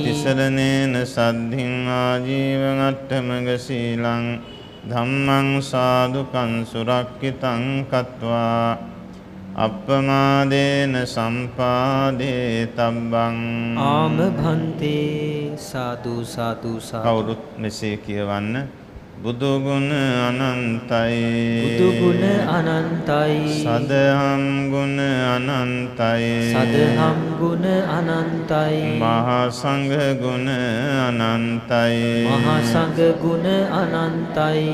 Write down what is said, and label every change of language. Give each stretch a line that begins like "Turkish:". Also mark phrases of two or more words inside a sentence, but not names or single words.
Pali: තිසරණේන සද්ධින් ආජීවං අට්ඨමග සීලං ධම්මං සාදුකං සුරක්ඛිතං කତ୍වා අප්පමාදේන සම්පාදේ තබ්බං
Sinhala: ආම භන්තේ සාදු සාදු සාදු. කවුරුත් මෙසේ කියවන්න. බුදු ගුණ අනන්තයි බුදු ගුණ අනන්තයි සදහම් ගුණ අනන්තයි සදහම් ගුණ අනන්තයි මහා සංඝ ගුණ අනන්තයි මහා සංඝ ගුණ අනන්තයි